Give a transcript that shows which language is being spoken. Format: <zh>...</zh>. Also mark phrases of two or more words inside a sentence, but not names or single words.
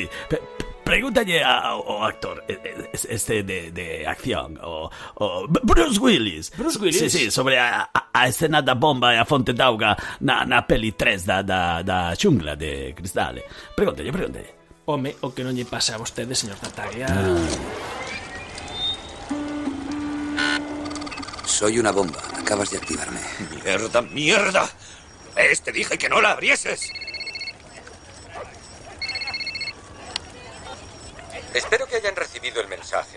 <gl>Pregúntalle ao actor este de acción, o Bruce Willis. Bruce Willis? Sí, sobre a escena da bomba e a fonte d'auga na peli 3 da xungla de Cristale. Pregúntalle. Home, o que non lle pasa a vostede, señor Tartaglia.</gl> <es>Soy una bomba. Acabas de activarme. ¡Mierda! Te dije que no la abrieses. Espero que hayan recibido el mensaje.</es>